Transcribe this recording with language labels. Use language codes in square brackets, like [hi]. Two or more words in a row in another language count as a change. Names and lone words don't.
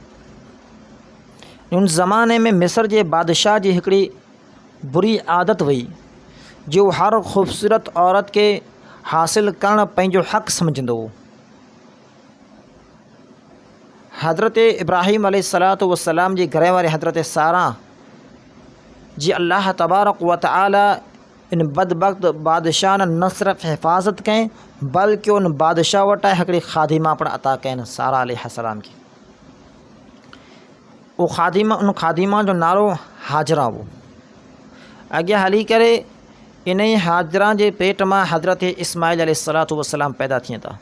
[sd] उन ज़माने में मिस्र जे बादशाह जी हिकिड़ी बुरी आदत हुई जो हर ख़ूबसूरत औरत के हासिल करण पंहिंजो हक़ समझंदो हो। हज़रत इब्राहीम अलैहिस्सलातु वस्सलाम जी घर वारी हज़रत सारा जी अल्लाह तबारक व तआला इन बदबख्त बादशाह न सिर्फ़ हिफ़ाज़त कयईं बल्कि उन बादशाह वटां हिकिड़ी ख़ादिमा पिणु अता कयनि सारा अलैहिस्सलाम खे। उन ख़ादिमा जो नालो हाजरा हो। अॻियां हली करे इन ई हाजरा जे पेट मां हज़रत इस्माईल अलैहिस्सलातु वस्सलाम पैदा थियनि था।